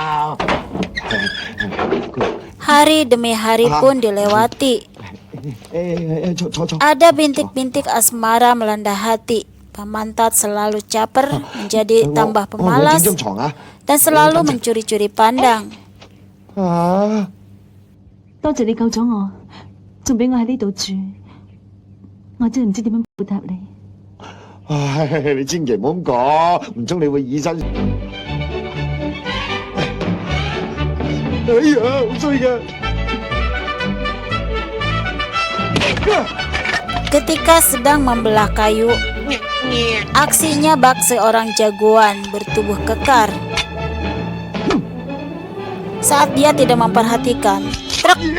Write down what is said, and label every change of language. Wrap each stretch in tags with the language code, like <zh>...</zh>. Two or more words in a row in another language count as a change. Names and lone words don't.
<id>Hari demi hari pun dilewati. Ada bintik-bintik asmara melanda hati. Pamantat selalu caper, menjadi tambah pemalas, dan selalu mencuri-curi pandang.</id> <yue>多謝你救咗我，仲俾我喺呢度住，我真係唔知點樣報答你。唉，你千祈唔好咁講，唔通你會以身？哎呀，好衰㗎！</yue> <id>Ketika sedang membelah kayu, aksinya bak seorang jagoan bertubuh kekar. Saat dia tidak memperhatikan, truk.</id>